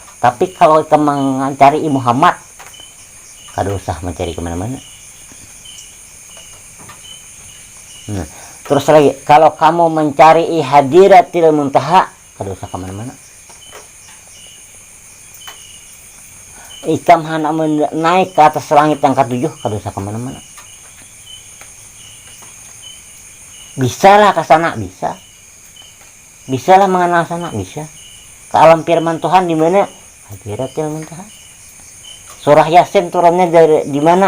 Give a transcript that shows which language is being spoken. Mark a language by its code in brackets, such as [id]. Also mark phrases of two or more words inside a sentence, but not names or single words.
[bjn] Tapi kalau ikam mencari Muhammad, kada usah mencari kemana-mana. Terus lagi, kalau kamu mencari Hadiratil Muntaha, kada usah kemana-mana. Ikam hendak naik ke atas langit yang ke-7, kada usah kemana-mana. [id] Bisa lah ke sana, bisa. Bisa lah mengenal sana, bisa. Ke alam firman Tuhan di mana? Hadiratil Muntaha. Surah Yasin turunnya dari di mana?